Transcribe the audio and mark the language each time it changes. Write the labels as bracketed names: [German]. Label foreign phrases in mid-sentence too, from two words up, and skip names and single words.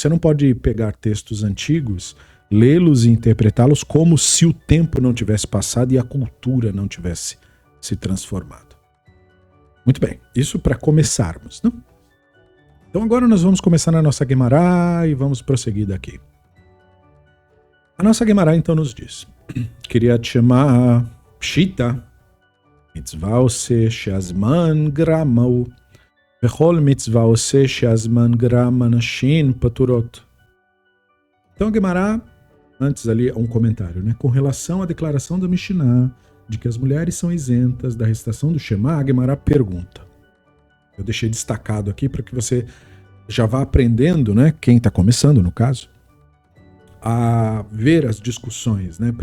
[Portuguese] Você não pode pegar textos antigos, lê-los e interpretá-los como se o tempo não tivesse passado e a cultura não tivesse se transformado. Muito bem, isso para começarmos, né? Então agora nós vamos começar na nossa Guemará e vamos prosseguir daqui. A nossa Guemará então nos diz, queria te chamar Pshita, [Hebrew] מצווה עושה שהזמן גרמהו, וכל מצווה עושה שהזמן גרם הנשים פטורות. [Portuguese] Então a Guemará, antes ali um comentário, né? Com relação à declaração da Mishnah de que as mulheres são isentas da recitação do Shema, a Guemará pergunta. Eu deixei destacado aqui para que você já vá aprendendo, né? Quem está começando, no caso, a ver as discussões, né?